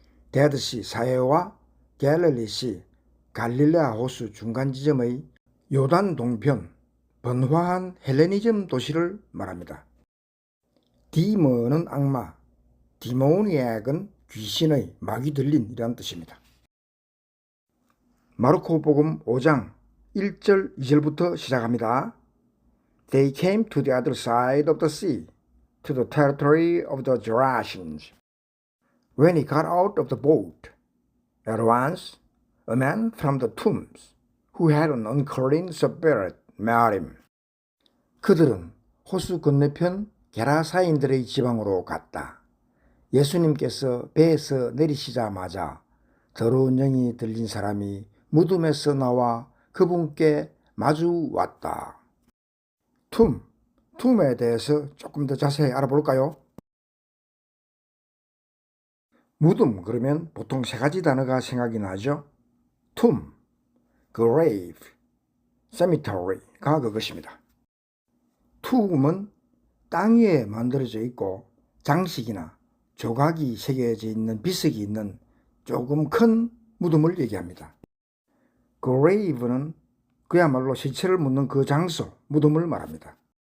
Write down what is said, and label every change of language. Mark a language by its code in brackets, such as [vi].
[ko] 데드시 사해와 갤릴리시 갈릴레아 호수 중간 지점의 요단 동편 번화한 헬레니즘 도시를 말합니다. 디먼은 악마, 디모니액은 귀신의 마귀 들린이라는 뜻입니다. 마르코복음 5장 1절 2절부터 시작합니다. [en] They came to the other side of the sea, to the territory of the Gerasians. When he got out of the boat, at once a man from the tombs, who had an unclean spirit, met him. [ko] 그들은 호수 건너편 게라사인들의 지방으로 갔다. 예수님께서 배에서 내리시자마자 더러운 영이 들린 사람이 무덤에서 나와 그분께 마주 왔다. 툼에 대해서 조금 더 자세히 알아볼까요? 무덤 그러면 보통 세 가지 단어가 생각이 나죠. [en] tomb, grave, cemetery가 [ko] 그것입니다. tomb은 땅 위에 만들어져 있고 장식이나 조각이 새겨져 있는 비석이 있는 조금 큰 무덤을 얘기합니다. grave는 그야말로 시체를 묻는 그 장소, 무덤을 말합니다.